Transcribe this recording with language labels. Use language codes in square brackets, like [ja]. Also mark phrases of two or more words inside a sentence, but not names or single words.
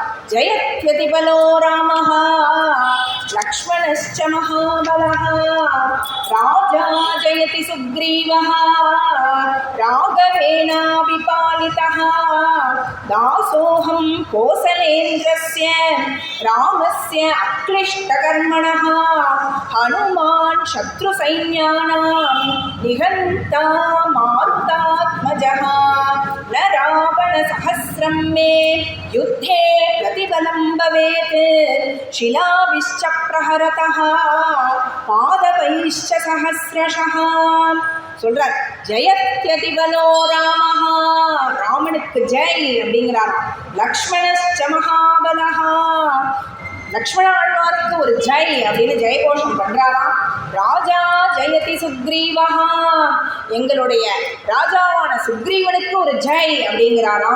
[sa] जयत्यतिबलो रामः लक्ष्मणश्च महाबलः राजा जयति सुग्रीवः राघवेणाभिपालितः दासोऽहं कोसलेन्द्रस्य रामस्य अक्लिष्टकर्मणः हनुमान् शत्रु सैन्यानां निहन्ता मारुतात्मजः न रावण सहस्रं मे युद्धे प्रतिबलं भवेत् शिलाभिश्च प्रहरतः पादपैश्च सहस्रशः சொல்றார். जयत्यतिबलो रामः, [ta] ராமனுக்கு ஜெய் அப்படிங்கிறார். [sa] लक्ष्मणश्च महाबलः, [ta] லக்ஷ்மணாழ்வாருக்கு ஒரு ஜெய் அப்படின்னு ஜெயகோஷம் பண்றாராம். [sa] राजा जयति सुग्रीवः, [ta] எங்களுடைய ராஜாவான சுக்ரீவனுக்கு ஒரு ஜெய் அப்படிங்கிறாராம்.